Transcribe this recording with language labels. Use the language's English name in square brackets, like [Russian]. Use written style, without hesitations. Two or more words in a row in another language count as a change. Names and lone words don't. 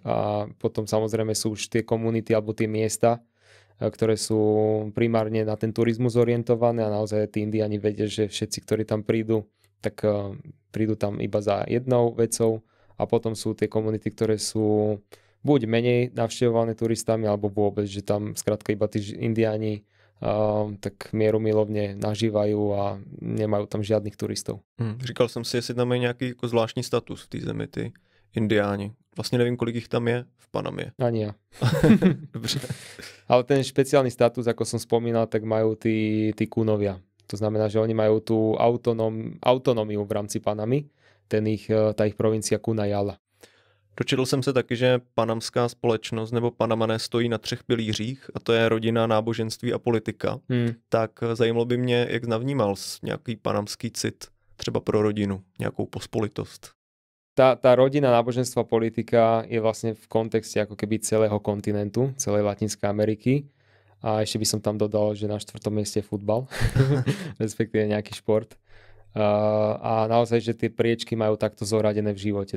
[Slovak] A potom samozrejme sú už tie komunity alebo tie miesta, ktoré sú primárne na ten turizmus orientované a naozaj tí indiáni vedia, že všetci, ktorí tam prídu, tak prídu tam iba za jednou vecou a potom sú tie komunity, ktoré sú buď menej navštevované turistami, alebo vôbec, že tam skrátka iba tí indiáni tak mierumilovne nažívajú a nemajú tam žiadnych turistov. [Czech] Říkal jsem si, jestli tam je nějaký jako zvláštní status v té zemi, ty indiáni. Vlastně nevím, kolik jich tam je v Panamě. [Slovak] Ani ja. Dobře. Ale ten špeciálny status, ako som spomínal, tak majú tí kunovia. To znamená, že oni majú tú autonómiu v rámci Panamy, tá ich provincia Kunajala. [Czech] Dočetl jsem se taky, že panamská společnost nebo Panamané stojí na 3 pilířích a to je rodina, náboženství a politika. Tak zajímalo by mě, jak navnímal nějaký panamský cit třeba pro rodinu, nějakou pospolitost. [Slovak] Tá rodina, náboženstvo a politika je vlastne v kontexte ako keby celého kontinentu, celej Latinskej Ameriky. A ešte by som tam dodal, že na 4. mieste je futbal, respektíve nejaký šport. A naozaj, že tie priečky majú takto zoradené v živote.